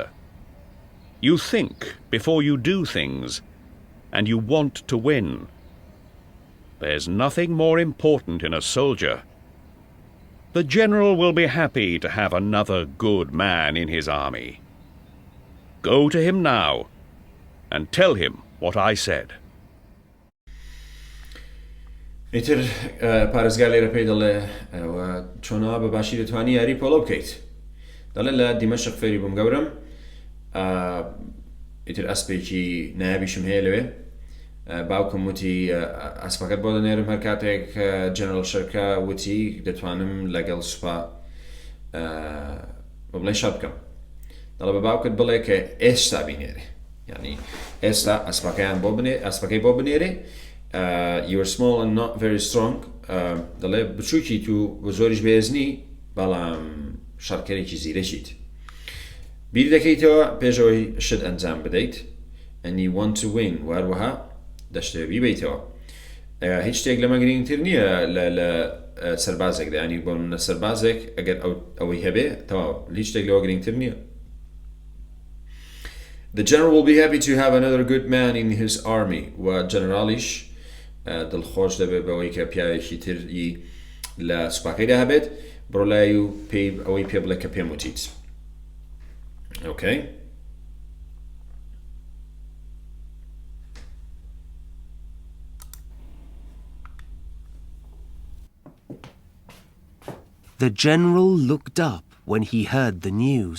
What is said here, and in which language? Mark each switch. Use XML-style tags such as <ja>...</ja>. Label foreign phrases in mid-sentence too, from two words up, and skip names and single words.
<en>You think before you do things, and you want to win. There's nothing more important in a soldier. The general will be happy to have another good man in his army. Go to him now and tell him what I said.</en> <ckb>ئیتر پارێزگا لێرە پێی دەڵێ چۆنەوە بە باشی دەتوانی یاری پۆلۆ بکەیت دەڵێ لە دیمەشق فێری بووم گەورم ئیتر ئەسپێکی نایابیشم هەیە لەوێ باوکم وتی ئەسپەکەت بۆ دەنێرم هەر کاتێک جەنەرال شەرکە وتی دەتوانم لەگەڵ سوپا بڵێ شەڕ بکەم دەڵێ بە باوکت بڵێ کە ئێستا بینێرێ یعنی ئێستا ئەسپەکەی بۆ بنێرێ you</ckb> <en>are small and not very strong</en> <ckb>دەڵێ بچووکی تو بە زۆریش بێزنی بەڵام شەڕکەرێکی زیرەشیت بیر دەکەیتەوە پێشەوەی شت ئەنجام بدەیت</ckb> <en>and you want to win</en> <ckb>وهروەها دەشتەوە بیبیتەوە هیچ شتێک لەمە گرنگتر نییە لە سەربازێکدا ینی بۆ منە سەربازێک ئەگەر ئەوەی هەبێ تەواو هیچ شتێک لەوە گرنگتر نییە</ckb> <en>The general will be happy to have another good man in his army</en> <ckb>و جەنەرالیش دڵخۆش دەبێت بەوەی کە پیاوێکی تری لە سوپاکەیدا هەبێت بڕۆ لای و ئەوەی پێ بڵێ کە پێم وتیت Okay.</ckb> <en>The general looked up when he heard the news.</en>